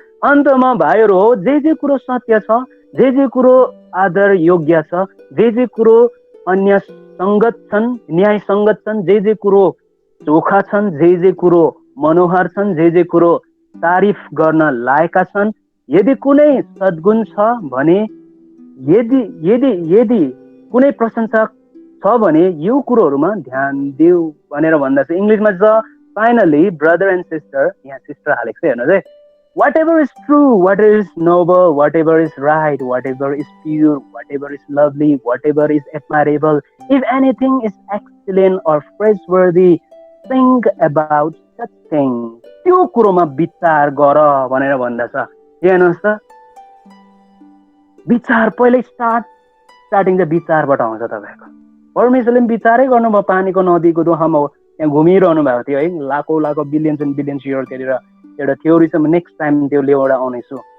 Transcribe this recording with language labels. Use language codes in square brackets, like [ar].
[ne] अन्तमा भाइहरू हो, जे कुरो सत्य छ, जे कुरो आदर योग्य छ, जे कुरो अन्य सङ्गत छन्, न्याय सङ्गत छन्, जे कुरो चोखा छन्, जे कुरो मनोहर छन्, जे कुरो तारिफ गर्न लायका छन्, यदि कुनै सद्गुण छ भने, यदि यदि यदि कुनै प्रशंसा छ भने यो कुरोहरूमा ध्यान दिऊ भनेर भन्दा छ। इङ्ग्लिसमा छ, फाइनली ब्रदर एन्ड सिस्टर, यहाँ सिस्टर हालेको छ हेर्नुहोस् है, [en] whatever is true, whatever is noble, whatever is right, whatever is pure, whatever is lovely, whatever is admirable, if anything is excellent or praiseworthy, think about such things. [ne] त्यो कुरोमा विचार गर भनेर भन्दछ। हेर्नुहोस् त, विचार पहिल्यै स्टार्टिङ चाहिँ विचारबाट आउँछ। तपाईँको परमेश्वरले पनि विचारै गर्नुभयो, पानीको नदीको दुःखमा त्यहाँ घुमिरहनु भएको थियो है, लाखौँ बिलियन्स एन्ड बिलियन्स इयर त्यहाँनिर एउटा थ्योरी छ, म नेक्स्ट टाइम त्यो लिएर आउनेछु।